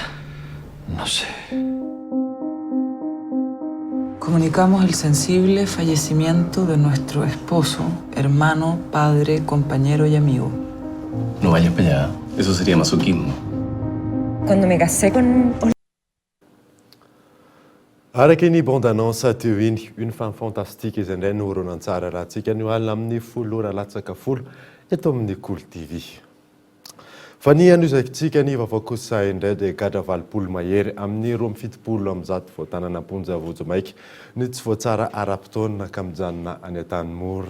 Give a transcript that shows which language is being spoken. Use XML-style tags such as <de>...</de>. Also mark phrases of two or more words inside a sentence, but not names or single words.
<es>No sé. Comunicamos el sensible fallecimiento de nuestro esposo, hermano, padre, compañero y amigo. No vayas para allá. Eso sería masoquismo. Cuando me casé con...</es> <mg>Araka ny bande-annonce teo iny une femme fantastique izay indray nohoronan-tsara raha antsika ny alina amin'ny folo ora latsaka folo eto amin'ny Kolo TV. Fa ny an'izantsika ny vaovao kosa indray dia gadra valopolo mahery amin'ny 27 amin'ny 100 voatanan'amponja vojomaika ny tsy voatsara ara-potoana ka mijanona any an-tanimora.</mg>